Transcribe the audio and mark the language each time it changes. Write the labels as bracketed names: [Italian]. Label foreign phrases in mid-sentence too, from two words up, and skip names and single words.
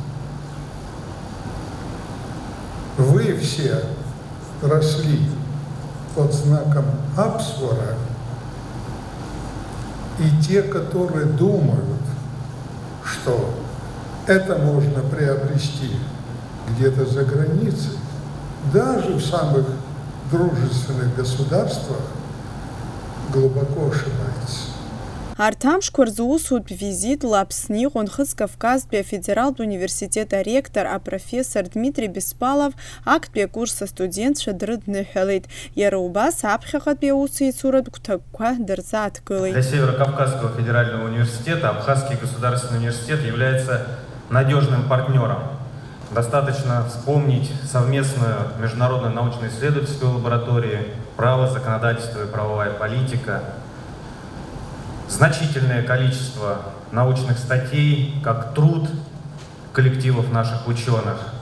[Russian] Вы все росли под знаком Апсвара, и те, которые думают, что это можно приобрести где-то за границей, даже в самых дружественных государствах, глубоко ошибается. [Abkhazian] Арҭ амшқәа рзы усутә визитла Аԥсны иҟан Хыцкавказтәи афедералтә университет аректор апрофессор Дмитрий Беспалов актәи акурс астудентцәа дрыдныҳәалеит. Иара убас аԥхьаҟатәи аусеицуратә гәҭакқәа дырзааҭгылеит. [Russian] Для Северо-Кавказского федерального университета Абхазский государственный университет является надежным партнером. Достаточно вспомнить совместную международную научно-исследовательскую лабораторию, право, законодательство и правовая политика, значительное количество научных статей, как труд коллективов наших ученых.